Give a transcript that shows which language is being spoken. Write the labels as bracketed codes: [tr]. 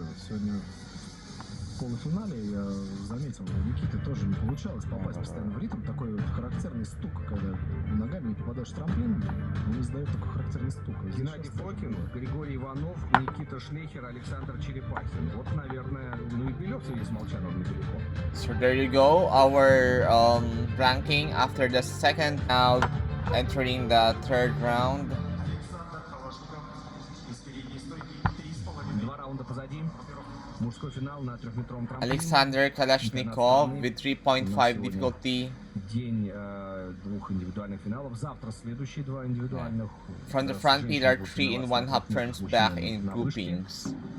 [ru] Вот сегодня в полуфинале я заметил, у Никиты тоже не получалось попасть постоянно в ритм. Такой вот характерный стук, когда ногами не попадаешь в трамплин, он издает такой характерный стук. Геннадий Фокин, Григорий Иванов, Никита Шлейхер, Александр Черепахин. Вот, наверное, ну и Белев здесь Молчанов недалеко. [en] So there you go, our ranking after the second round, entering the third round. [ru] Два раунда позади. Мужской финал на трехметровом трамплине. [en] Alexander Kalashnikov with 3.5 difficulty. [ru] День двух индивидуальных финалов. Завтра следующие два индивидуальных. [en] From the front pillar, 3.5 turns back in groupings.